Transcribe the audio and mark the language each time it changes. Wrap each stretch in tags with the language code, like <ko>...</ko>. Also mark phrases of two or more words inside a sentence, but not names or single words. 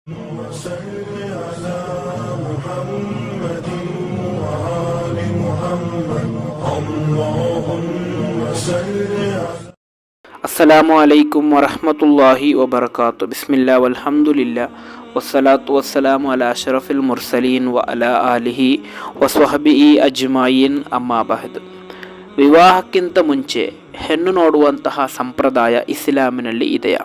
<ar>وصل على محمد وآل محمد اللهم صل على السلام عليكم ورحمة الله وبركاته. بسم الله والحمد لله والصلاة والسلام على أشرف المرسلين وعلى آله وصحبه أجمعين أما بعد.</ar> <kn>ವಿವಾಹಕ್ಕಿಂತ ಮುಂಚೆ ಹೆಣ್ಣು ನೋಡುವಂತಹ ಸಂಪ್ರದಾಯ ಇಸ್ಲಾಮಿನಲ್ಲಿ ಇದೆಯಾ?</kn>